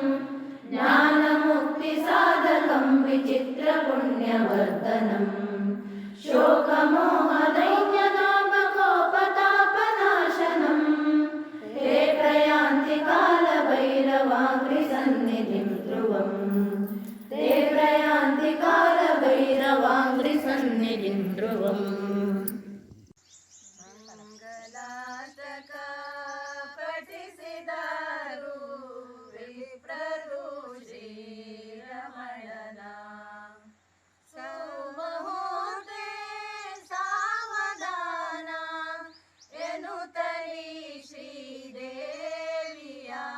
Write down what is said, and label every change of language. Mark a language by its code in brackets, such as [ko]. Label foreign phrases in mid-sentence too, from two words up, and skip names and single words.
[sa] ज्ञानमुक्तिसाधकं विचित्रपुण्यवर्धनं शोकमोहदैन्यदापकोपतापनाशनं ते प्रयान्ति कालभैरवाङ्घ्रिसन्निधिं ध्रुवम् ते प्रयान्ति कालभैरवाङ्घ्रिसन्निधिं ध्रुवम् [kn] ಮಂಗಲಾಷ್ಟಕ ಪಠಿಸಿದರು ವಿಪ್ರರು ಶ್ರೀರಮಣನ ಸೌಮಹೋತೆ ಸಾವಧಾನ ಎನ್ನುತ್ತಲಿ ಶ್ರೀದೇವಿಯ